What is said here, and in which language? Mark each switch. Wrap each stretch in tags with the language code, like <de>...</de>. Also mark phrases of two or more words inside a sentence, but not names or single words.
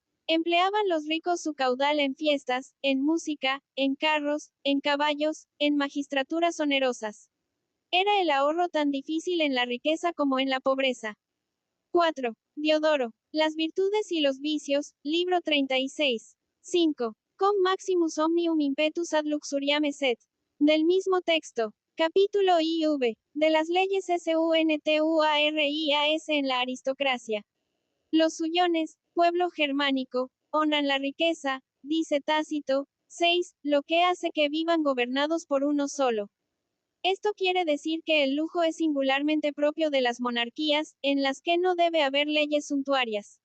<es>Empleaban los ricos su caudal en fiestas, en música, en carros, en caballos, en magistraturas onerosas. Era el ahorro tan difícil en la riqueza como en la pobreza. 4. Diodoro. Las virtudes y los vicios, libro 36. 5.</es> <la>Com maximus omnium impetus ad luxuriam esset.</la> <es>Del mismo texto. Capítulo IV. De las leyes SUNTUARIAS en la aristocracia. Los suyones, pueblo germánico, honran la riqueza, dice Tácito. 6. Lo que hace que vivan gobernados por uno solo. Esto quiere decir que el lujo es singularmente propio de las monarquías, en las que no debe haber leyes suntuarias.</es>